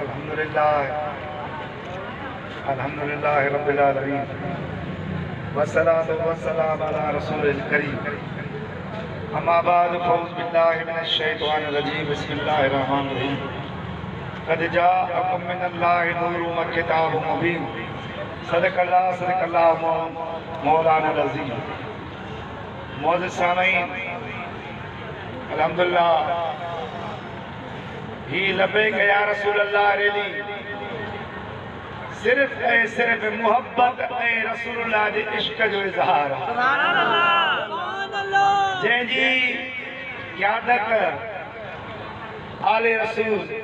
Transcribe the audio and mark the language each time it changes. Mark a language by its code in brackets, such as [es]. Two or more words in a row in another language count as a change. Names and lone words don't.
[ar] الحمد لله رب العالمين والصلاة والسلام على رسول الكريم أما بعد فأعوذ بالله من الشيطان الرجيم بسم الله الرحمن الرحيم قد جاءكم من الله نور و كتاب مبين صدق الله مولانا العظيم. [sd] मौजूद सामीन अल्हम्दुलिल्लाह ही [ar] لبيك يا رسول الله [sd] रेली सिर्फ मोहब्बत रसूलुल्लाह जे इश्क जो इज़हार जंहिंजी क़यादत आले रसूल